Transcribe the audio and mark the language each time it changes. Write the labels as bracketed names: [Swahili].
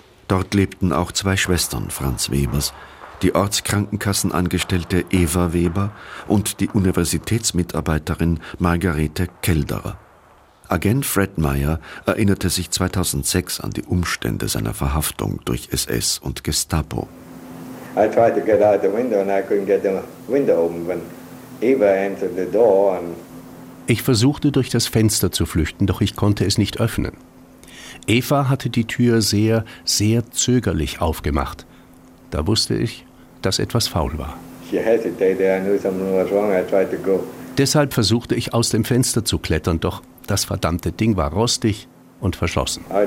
[German] Dort lebten auch 2 Schwestern Franz Webers, die Ortskrankenkassenangestellte Eva Weber und die Universitätsmitarbeiterin Margarete Kelderer. Agent Fred Meyer erinnerte sich 2006 an die Umstände seiner Verhaftung durch SS und Gestapo. [English] I tried to get out the window and I couldn't get the window open when Eva entered the door and [German] ich versuchte, durch das Fenster zu flüchten, doch ich konnte es nicht öffnen. Eva hatte die Tür sehr, sehr zögerlich aufgemacht. Da wusste ich, dass etwas faul war. Deshalb versuchte ich, aus dem Fenster zu klettern, doch das verdammte Ding war rostig und verschlossen.